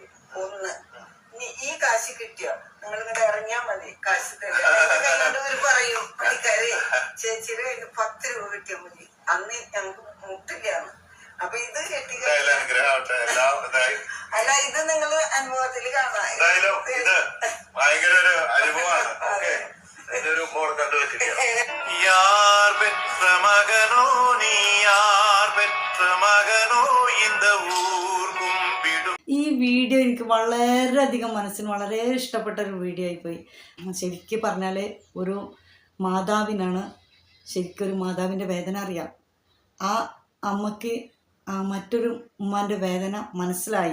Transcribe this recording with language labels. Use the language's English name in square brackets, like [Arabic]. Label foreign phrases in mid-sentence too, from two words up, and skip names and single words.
[Malayalam] ഒന്ന്, ഈ കാശ് കിട്ടിയോ നിങ്ങൾ ഇങ്ങോട്ട് ഇറങ്ങിയാ മതി, കാശ് തരും പറയും. പണിക്കാരെ ചേച്ചിയുടെ കയ്യിൽ 10 രൂപ കിട്ടിയാൽ മതി, അന്ന് ഞങ്ങൾക്ക് മുട്ടില്ലാന്ന്. അപ്പൊ ഇത് അല്ല, ഇത് നിങ്ങൾ അനുഭവത്തിൽ കാണാം. ഇത് ഭയങ്കര ഒരു അനുഭവമാണ്. [Tamil] யார் பெற்ற மகனோ நீ, யார் பெற்ற மகனோ இந்த ஊர் കുമ്പിടും. [Malayalam] ഈ വീഡിയോ എനിക്ക് വളരെയധികം മനസ്സിന് വളരെ ഇഷ്ടപ്പെട്ട ഒരു വീഡിയോ ആയിപ്പോയി. ശരിക്കും പറഞ്ഞാൽ ഒരു മാതാവിനാണ് ശരിക്കൊരു മാതാവിൻ്റെ വേദന അറിയാം. ആ അമ്മയ്ക്ക് മറ്റൊരു ഉമ്മാൻ്റെ വേദന മനസ്സിലായി.